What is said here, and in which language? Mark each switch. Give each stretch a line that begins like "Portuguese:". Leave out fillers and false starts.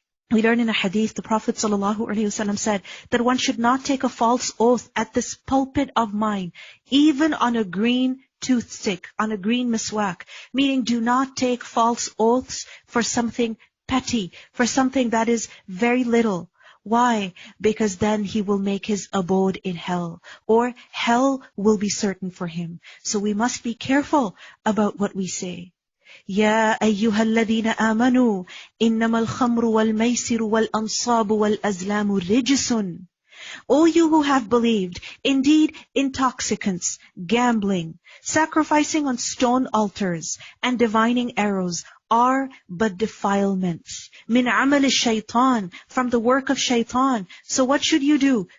English: We learn in a hadith, the Prophet ﷺ said that one should not take a false oath at this pulpit of mine, even on a green toothstick, on a green miswak, meaning do not take false oaths for something petty, for something that is very little. Why? Because then he will make his abode in hell, or hell will be certain for him. So we must be careful about what we say.
Arabic: يا أيها الذين آمنوا إنما الخمر والميسر والأنصاب والأزلام رجس.
English: O you who have believed, indeed intoxicants, gambling, sacrificing on stone altars, and divining arrows are but defilements.
Arabic: Min amal shaitan,
English: from the work of shaitan. So what should you do?